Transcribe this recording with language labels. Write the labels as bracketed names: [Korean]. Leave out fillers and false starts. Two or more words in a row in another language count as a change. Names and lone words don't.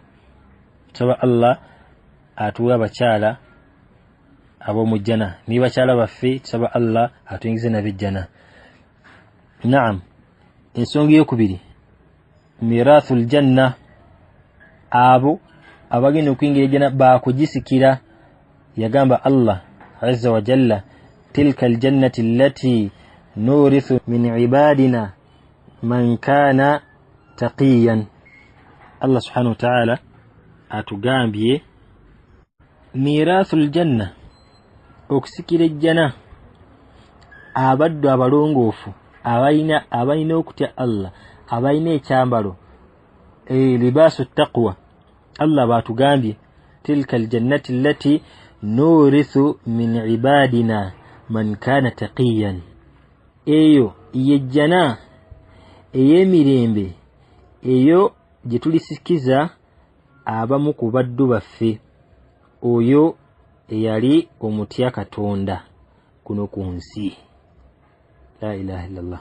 [Ganda] Tusaba Allah atuwe abakyala ab'omu jjana, ni bakyala baffe tusaba Allah atuyingize nabo ejjana. Naam, ensonga eyokubiri [Arabic] ميراث الجنة, [Ganda] abo abagenda okuyingira ejjana bakugisikira. [Arabic] Yagamba الله عز وجل تلك الجنة التي نورث من عبادنا من كان تقيا. [Ganda] Allah [Arabic] سبحانه وتعالى [Ganda] atugambye [Arabic] ميراث الجنة, [Ganda] okusikira ejjana abaddu abalongoofu abalina okutya Allah, abalina ekyambalo [Arabic] لباس التقوى. [Ganda] Allah batugambye [Arabic] تلك الجنة التي نورث من عبادنا من كان تقيا. [Ganda] Eyo yejjana ey'emirembe eyo gye tulisikiza abamu ku baddu baffe, oyo eyali omutya Katonda kuno ku nsi. [Arabic] لا إله إلا الله.